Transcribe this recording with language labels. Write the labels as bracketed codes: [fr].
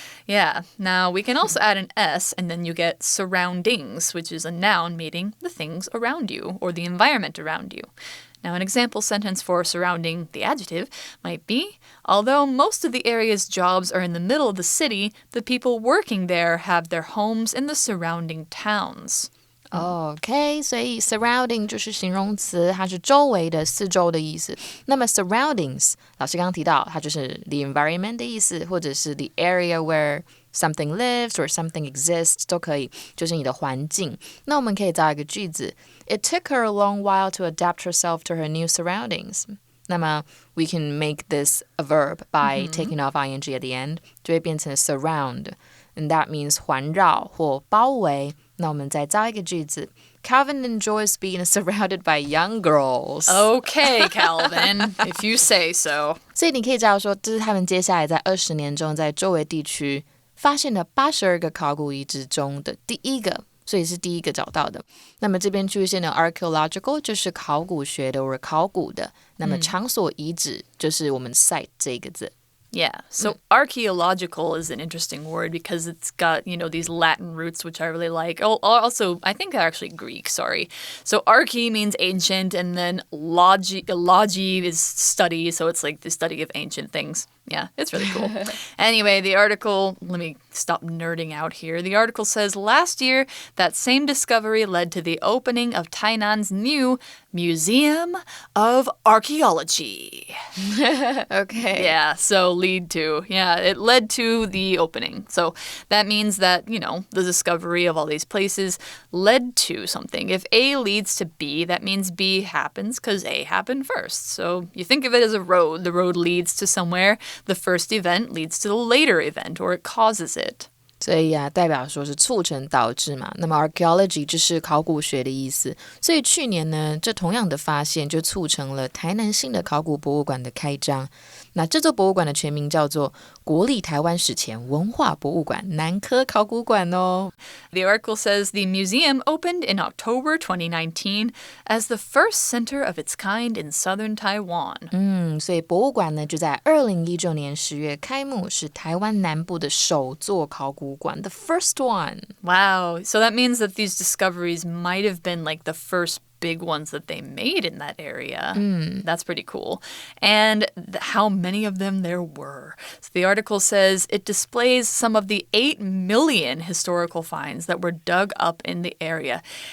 [en] Yeah, now we can also add an S, and then you get surroundings, which is a noun meaning the things around you, or the environment around you. Now, an example sentence for surrounding the adjective might be, although most of the area's jobs are in the middle of the city, the people working there have their homes in the surrounding towns. [zh] OK， 所以 surrounding 就是形容词，它是周围的、四周的意思。那么 surroundings， 老师刚刚提到，它就是 [en] the environment [zh] 的意思，或者是 [en] the area where something lives or something exists [zh] 都可以，就是你的环境。那我们可以造一个句子 [en] ：It took her a long while to adapt herself to her new surroundings. 那么 we can make this a verb by taking off ing at the end， [zh] 就会变成 [en] surround。And that means [zh] 环绕或包围。那我们再造一个句子 [en] Calvin enjoys being surrounded by young girls. Okay, Calvin, if you say so. [zh] 所以你可以知道说，这是他们接下来在20年中在周围地区发现了82个考古遗址中的第一个，所以是第一个找到的。那么这边出现的 archaeological 就是考古学的或考古的，那么场所遗址就是我们 site 这个字。 [en] Yeah, so archaeological is an interesting word because it's got, these Latin roots, which I really like. Also, I think they're actually Greek, sorry. So archae means ancient, and then logi is study, so it's like the study of ancient things. Yeah, it's really cool. Anyway, the article, let me stop nerding out here. The article says, last year, that same discovery led to the opening of Tainan's new Museum of Archaeology. Okay. Yeah, so lead to. Yeah, it led to the opening. So that means that, the discovery of all these places led to something. If A leads to B, that means B happens because A happened first. So you think of it as a road. The road leads to somewhere. The first event leads to the later event, or it causes it. [zh] 所以代表说是促成导致嘛。那么 archaeology 就是考古学的意思。所以去年呢，这同样的发现就促成了台南新的考古博物馆的开张。那这座博物馆的全名叫做国立台湾史前文化博物馆南科考古馆哦。 [en] The article says the museum opened in October 2019 as the first center of its kind in southern Taiwan. [zh] 所以博物馆呢就在2019年10月开幕，是台湾南部的首座考古馆 [en] the first one. Wow, so that means that these discoveries might have been like the first big ones that they made in that area. That's pretty cool. And how many of them there were. So the article says it displays some of the 8 million historical finds that were dug up in the area.